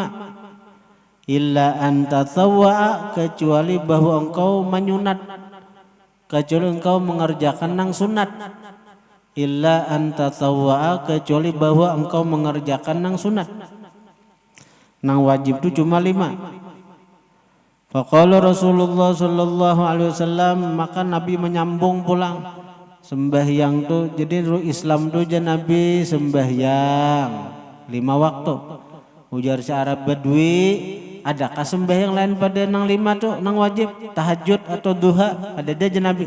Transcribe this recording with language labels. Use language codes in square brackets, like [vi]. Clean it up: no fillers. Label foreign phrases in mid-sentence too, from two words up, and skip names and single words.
[ar] إلا أن تطوع [bjn] kecuali bahwa engkau menyunat. Kecuali engkau mengerjakan nang sunat. [ar] إلا أن تطوع [bjn] kecuali bahwa engkau mengerjakan nang sunat. Nang wajib itu cuma 5. [ar] فقال رسول الله صلى الله عليه وسلم [bjn] maka Nabi menyambung pulang. Sembahyang tuh jadi Islam tuh aja Nabi sembahyang 5 waktu. Ujar si Arab Badui, adakah sembahyang lain pada nang 5 tuh nang wajib tahajud atau duha? Ada aja Nabi.